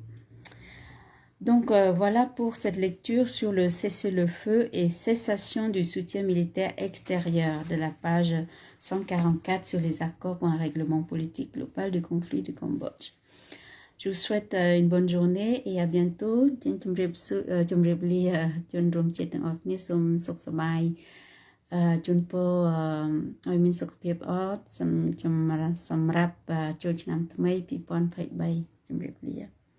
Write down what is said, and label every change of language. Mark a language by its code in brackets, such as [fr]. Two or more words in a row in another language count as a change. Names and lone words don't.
[fr] Donc voilà pour cette lecture sur le cessez-le-feu et cessation du soutien militaire extérieur de la page 144 sur les accords pour un règlement politique global du conflit du Cambodge. Je vous souhaite une bonne journée et à bientôt. [km] ជូនពរ ឲ្យមានសុខភាពល្អសម្រាប់ចូលឆ្នាំថ្មី2023ជម្រាបលា